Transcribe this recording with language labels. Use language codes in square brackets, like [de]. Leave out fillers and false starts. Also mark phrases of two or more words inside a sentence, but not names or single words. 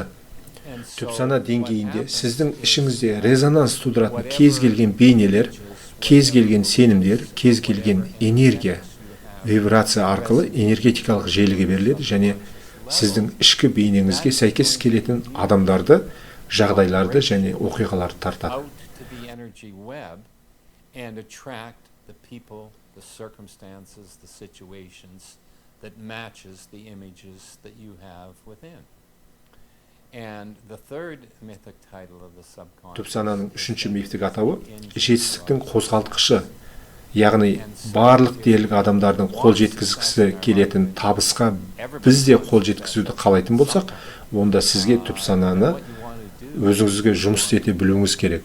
[kk] Түп сана деңгейінде сіздің ішіңізде резонанс тудыратын кез келген бейнелер, кез келген сенімдер, кез келген энергия, вибрация арқылы энергетикалық желіге беріледі және сіздің ішкі бейнеңізге сәйкес келетін адамдарды, жағдайларды және оқиғаларды тартады. [en] the circumstances, the situations that matches the images that you have within. And the third mythic title of the subconscious. [kk] Түп сананың үшінші мифтік атауы жетістіктің қозғалтқышы, яғни барлық дерлік адамдардың қол жеткізгісі келетін табысқа біз де қол жеткізуді қалайтын болсақ, онда сізге түп сананы өзіңізге жұмыс ете білуіңіз керек.